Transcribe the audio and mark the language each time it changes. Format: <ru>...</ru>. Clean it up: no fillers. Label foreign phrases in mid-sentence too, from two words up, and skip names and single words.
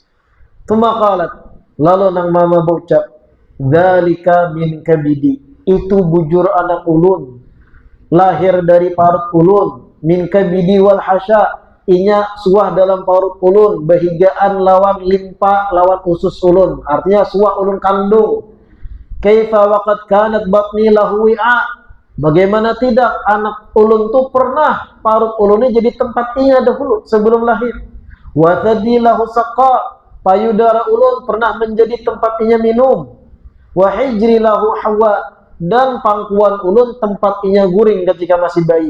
<bjn>Tumakalat, lalu nang mama berucap,</bjn> <ar>ذلك من كبدي,</ar> <bjn>itu bujur anak ulun, lahir dari parut ulun,</bjn> <ar>من كبدي والحشا,</ar> <bjn>inya suah dalam parut ulun, bahigaan lawan limpa lawan usus ulun, artinya suah ulun kandung.</bjn> <ar>كيف وقد كانت بطني له وعاء,</ar> <bjn>bagaimana tidak anak ulun tuh pernah parut ulunnya jadi tempat inya dahulu sebelum lahir.</bjn> <ar>وثديي له سقاء,</ar> <bjn>payudara ulun pernah menjadi tempat inya minum.</bjn> <ar>وحجري له حواء,</ar> <bjn>dan pangkuan ulun tempat inya guring ketika masih bayi.</bjn>